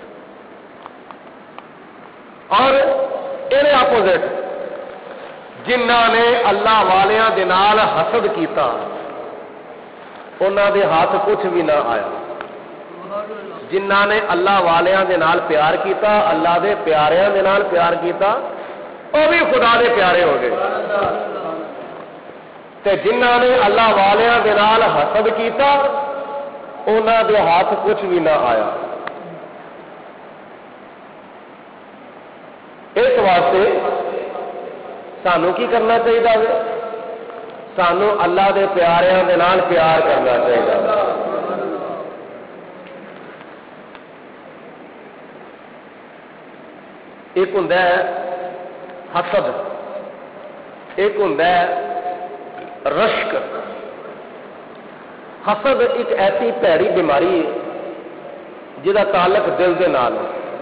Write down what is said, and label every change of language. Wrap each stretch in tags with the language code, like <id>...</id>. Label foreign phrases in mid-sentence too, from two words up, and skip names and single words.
<pa>اور اے اپوزٹ جنہاں نے اللہ والیاں دے نال حسد کیتا انہاں دے ہاتھ کچھ بھی نہ آیا جنہاں نے اللہ والیاں دے نال پیار کیتا اللہ دے پیاریاں دے نال پیار کیتا وہ بھی خدا دے پیارے ہو گئے تے جنہاں نے اللہ والیاں دے نال حسد کیتا انہاں دے ہاتھ کچھ بھی نہ آیا اس واسطے سانو کی کرنا چاہیے سانو اللہ دے پیاریاں دے نال پیار کرنا چاہیے ایک ہوندا ہے حسد ایک ہوندا ہے رشک حسد ایک ایسی پیڑی بیماری ہے جہاں تعلق دل دے نال ہے</pa>